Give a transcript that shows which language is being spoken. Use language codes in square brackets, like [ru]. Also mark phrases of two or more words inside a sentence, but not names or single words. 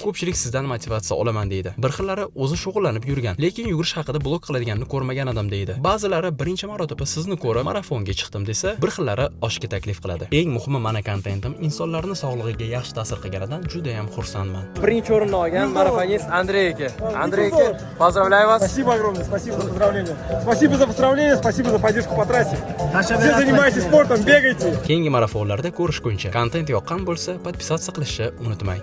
[uz] Ko'pchilik sizdan motivatsiya olaman deydi. Bir xillari o'zi shug'ullanib yurgan, lekin yugurish haqida blog qiladiganini ko'rmagan odam deydi. Ba'zilari birinchi marotaba sizni ko'rib marafonga chiqdim desa, bir xillari oshga taklif qiladi. Eng muhimi mana kontentim insonlarning sog'lig'iga yaxshi ta'sir qilganidan juda ham xursandman. Birinchi o'rinni olgan marafonist Andrey aka. Andrey aka, [ru] поздравляю вас. Спасибо огромное, спасибо за поздравления. Спасибо за поздравления, спасибо за поддержку по трассе. Все занимайтесь спортом, бегайте. [uz] Keyingi marafonlarda ko'rishguncha, kontent yoqqan bo'lsa, podpisatsiya qilishni unutmang.